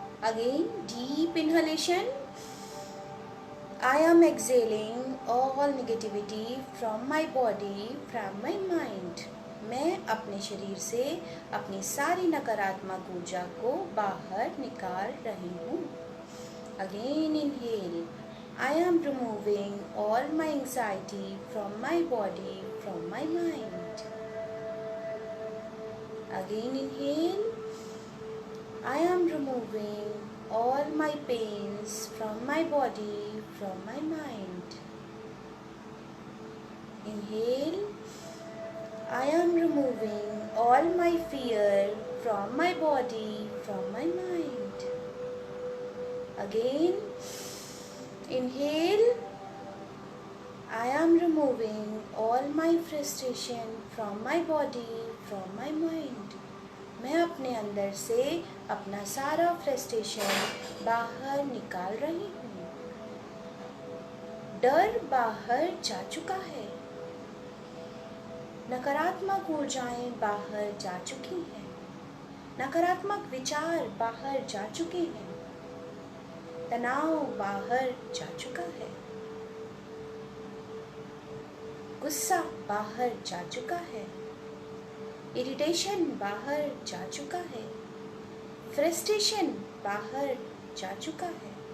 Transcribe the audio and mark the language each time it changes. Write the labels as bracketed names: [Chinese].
[English] Again deep inhalation, I am exhaling all negativity from my body, from my mind. [Hindi] मैं अपने शरीर से अपनी सारी नकारात्मक ऊर्जा को बाहर निकाल रही हूँ। [English] Again inhale, I am removing all my anxiety from my body, from my mind. Again inhale, I am removing all my pains from my body, from my mind. Inhale, I am removing all my fear from my body, from my mind. Again, inhale, I am removing all my frustration from my body, from my mind. [Hindi] मैं अपने अंदर से अपना सारा frustration बाहर निकाल रही हूँ। डर बाहर जा चुका है, नकारात्मक ऊर्जाएं बाहर जा चुकी हैं, नकारात्मक विचार बाहर जा चुके हैं, तनाव बाहर जा चुका है, गुस्सा बाहर जा चुका है, इरिटेशन बाहर जा चुका है, फ्रस्ट्रेशन बाहर जा चुका है।